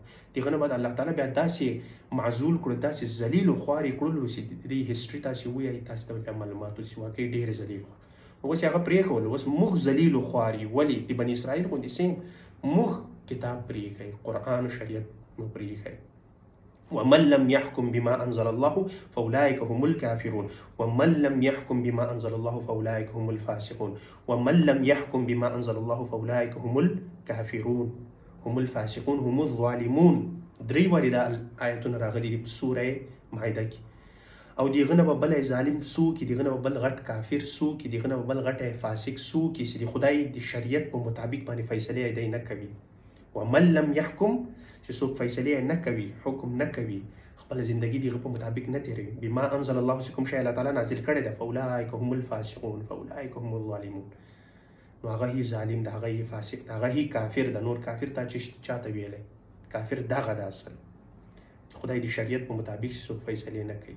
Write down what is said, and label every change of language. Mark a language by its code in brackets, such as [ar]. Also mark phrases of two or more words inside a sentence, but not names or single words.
[ps] دغه نه بعد الله تعالی بیا داسې معزول کړو داسې ذلیل و خوارې کړلو چې د دې هسټري تاسې ووایئ تاسې ته بیا معلومات چې واقعي ډېر ذلیل و. اوس هغه پرېښول اوس موږ ذلیل و خواري ولې د بني اسرائیل غوندې سیم موږ کتاب پرېښی قرآن و شریعت مو پرېښی [ar] ومن لم يحكم بما أنزل الله فأولئك هم الكافرون ومن لم يحكم بما أنزل الله فأولئك هم الفاسقون ومن لم يحكم بما أنزل الله فأولئك هم الكافرون هم الفاسقون هم الظالمون. [ps] درې وارې دا آیتونه راغلي دي په سوره مائده کې. او دیغه نه به بل ظالم څوک، دیغه نه به بل غټ کافر څوک، دیغه نه به بل غټ فاسق څوک چې د خدای د شریعت په مطابق باندې فیصله دی نه کوي. [ar] ومن لم يحكم [ps] چې څوک فیصله نه کوي، حکم نه کوي، خپل ژوندۍ دیغه په مطابق نه تیروي، [ar] بما انزل الله [ps] چې کوم شی الله تعالی نازل کړی دی، [ar] فاولئک هم الفاسقون فاولئک هم الظالمون. [ps] نو هغه هی ظالم دی، هغه هی فاسق دی، هغه هی کافر دی. نور کافر ته چې چاته ویلی کافر دغه د اصل خدای د شریعت په مطابق چې څوک فیصله نه کوي.